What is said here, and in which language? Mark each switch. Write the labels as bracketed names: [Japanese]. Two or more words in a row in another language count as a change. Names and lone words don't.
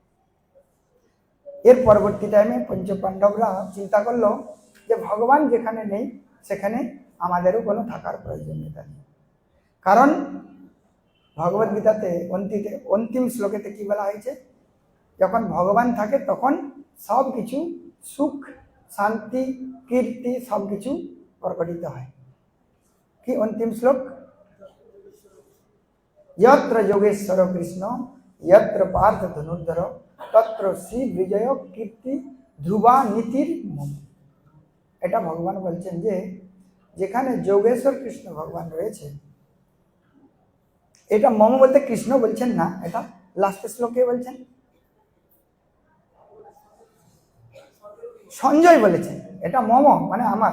[Bangla] এর পরবর্তী টাইমে পঞ্চপাণ্ডবরা চিন্তা করলো যে ভগবান যেখানে নেই সেখানে আমাদেরও কোনো থাকার প্রয়োজনীয়তা নেই, কারণ ভগবদ্গীতাতে অন্তিম শ্লোকেতে কি বলা হয়েছে, যখন ভগবান থাকে তখন সব কিছু সুখ শান্তি কীর্তি সব কিছু প্রকটিত হয়। কি অন্তিম শ্লোক, [Sanskrit] यत्र योगेश्वर कृष्ण यत्र पार्थ धनुर्धर तत्र श्री विजय कीर्ति ধ্রুবা নীতির মম। [Bangla] এটা ভগবান বলছেন যে যেখানে যোগেশ্বর কৃষ্ণ ভগবান রয়েছে, এটা মম বলতে কৃষ্ণ বলছেন না, এটা লাস্ট শ্লোকে বলছেন, সঞ্জয় বলেছেন এটা মম মানে আমার।